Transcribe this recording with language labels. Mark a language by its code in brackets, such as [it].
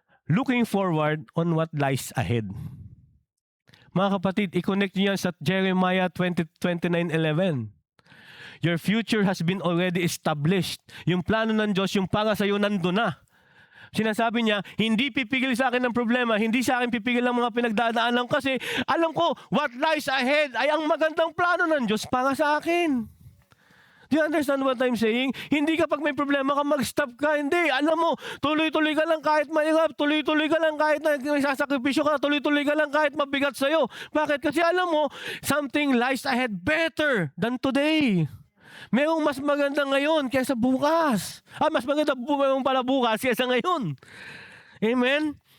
[en] Looking forward on what lies ahead. [tl] Mga kapatid, i-connect niyo yan sa Jeremiah 29:11. [en] Your future has been already established. [tl] Yung plano ng Diyos, yung para sa iyo, nandun na. Sinasabi niya, hindi pipigil sa akin ng problema, hindi sa akin pipigil ang mga pinagdadaanan kasi alam ko, [en] what lies ahead [tl] ay ang magandang plano ng Diyos para sa akin. [en] Do you understand what I'm saying? [tl] Hindi kapag may problema ka, mag-stop ka. Hindi. Alam mo, tuloy-tuloy ka lang kahit mahirap. Tuloy-tuloy ka lang kahit may sasakripisyo ka. Tuloy-tuloy ka lang kahit mabigat sa'yo. Bakit? Kasi alam mo, [en] something lies ahead better than today. [tl] Mayroong mas maganda ngayon kaysa bukas. Mas maganda pala bukas kaysa ngayon. Amen?